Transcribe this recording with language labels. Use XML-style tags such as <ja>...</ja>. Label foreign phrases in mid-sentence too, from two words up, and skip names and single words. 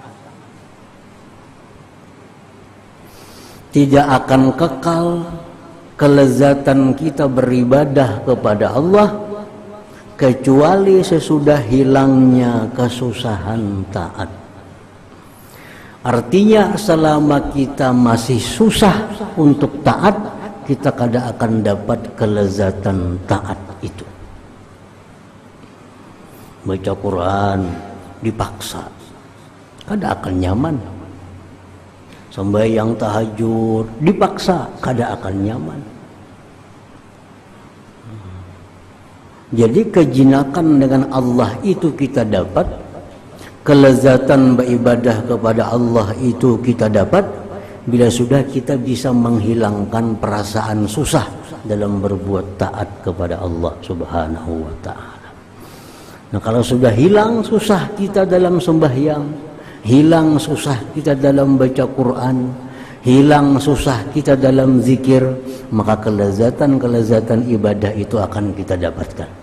<id>Tidak akan kekal kelezatan kita beribadah kepada Allah kecuali sesudah hilangnya kesusahan taat.</id> <bjn>Artinya selama kita masih susah untuk taat, kita kada akan dapat kelezatan taat itu. Baca Quran dipaksa, kada akan nyaman. Sembahyang tahajud dipaksa, kada akan nyaman.</bjn> <id>Jadi kejinakan dengan Allah itu kita dapat, kelezatan beribadah kepada Allah itu kita dapat bila sudah kita bisa menghilangkan perasaan susah dalam berbuat taat kepada Allah</id> <ar>سبحانه وتعالى.</ar> <id>Nah, kalau sudah hilang susah kita dalam sembahyang, hilang susah kita dalam baca Quran, hilang susah kita dalam zikir, maka kelezatan-kelezatan ibadah itu akan kita dapatkan.</id>